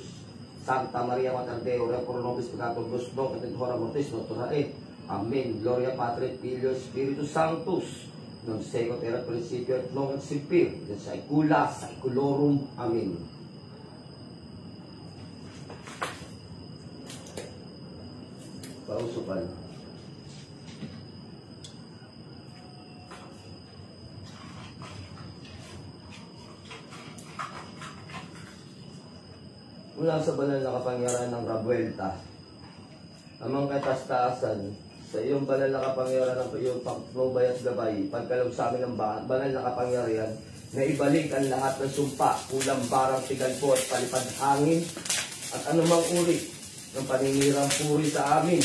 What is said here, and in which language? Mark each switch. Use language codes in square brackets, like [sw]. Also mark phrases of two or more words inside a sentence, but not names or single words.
[la] Santa Maria Mater Dei, ora pro nobis peccatoribus nunc et in hora mortis nostre. Amen. Gloria Patri et Filio Spiritus Sanctus, non secut erat principio et nunc et semper et saecula saeculorum. [tl] Amen. Pausukan. Mula sa banal na kapangyarihan ng Rabuelta, amang katastasan, sa iyong banal na kapangyarihan ng iyong pagpubay at gabay, pagkalog sa amin ng banal na kapangyarihan, na ibalik ang lahat ng sumpa, kulang barang tigalpo at palipad hangin, at anumang uri ng paninirang puri sa amin.